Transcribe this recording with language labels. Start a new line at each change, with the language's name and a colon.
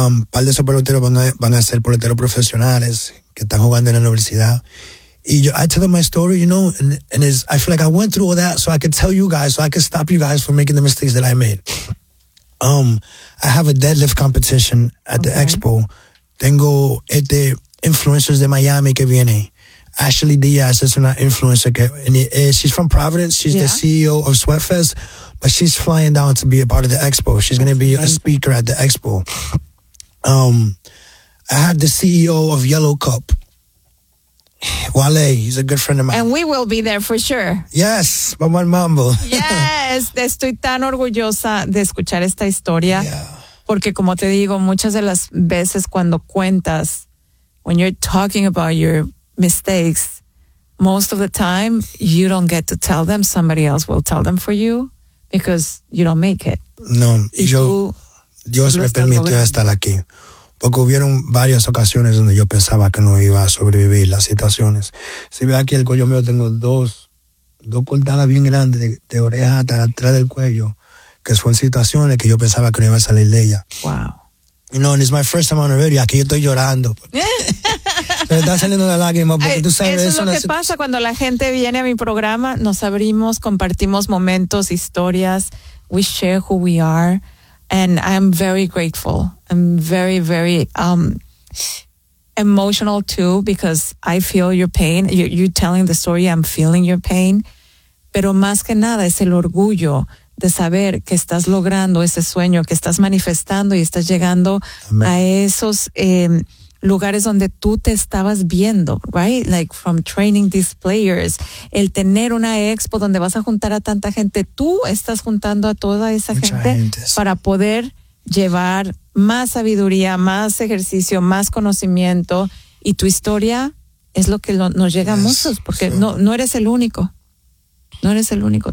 Spanish: Par de esos peloteros van a ser peloteros profesionales que están jugando en la universidad.
English: Y yo, I tell them my story, you know, and it's, I feel like I went through all that so I could tell you guys, so I could stop you guys from making the mistakes that I made. I have a deadlift competition at the expo.
Spanish: Tengo este influencers de Miami que viene.
English: Ashley Diaz is an influencer. She's from Providence. She's the CEO of Sweatfest, but she's flying down to be a part of the expo. She's going to be a speaker at the expo. I have the CEO of Yellow Cup, Wale. He's a good friend of mine. And we will be there for sure. Yes, Mamá Mambo.
Spanish: Yes, estoy tan orgullosa de escuchar esta historia.
English: Yeah. Porque como te digo, muchas de las veces cuando cuentas, when you're talking about your mistakes, most of the time you don't get to tell them. Somebody else will tell them for you because you don't make it.
Spanish: No, y yo, tú, Dios me permitió estar aquí. Porque hubieron varias ocasiones donde yo pensaba que no iba a sobrevivir las situaciones. Si ve aquí el cuello mío, tengo dos cortadas bien grandes de oreja hasta atrás del cuello, que son situaciones que yo pensaba que no iba a salir de ella.
English: Wow. You know, and it's my first time on a radio.
Spanish: Aquí yo estoy llorando. Me está saliendo la lágrima porque tú sabes. Eso es lo que pasa cuando la gente viene a mi programa. Nos abrimos, compartimos momentos, historias. We share who we are.
English: And I'm very grateful. I'm very, very emotional too, because I feel your pain. You're telling the story, I'm feeling your pain.
Spanish: Pero más que nada es el orgullo de saber que estás logrando ese sueño, que estás manifestando y estás llegando a esos lugares donde tú te estabas viendo, right? Like from training these players, el tener una expo donde vas a juntar a tanta gente, tú estás juntando a toda esa gente para poder llevar más sabiduría, más ejercicio, más conocimiento, y tu historia es lo que nos llega a muchos, porque no eres el único. No eres el único.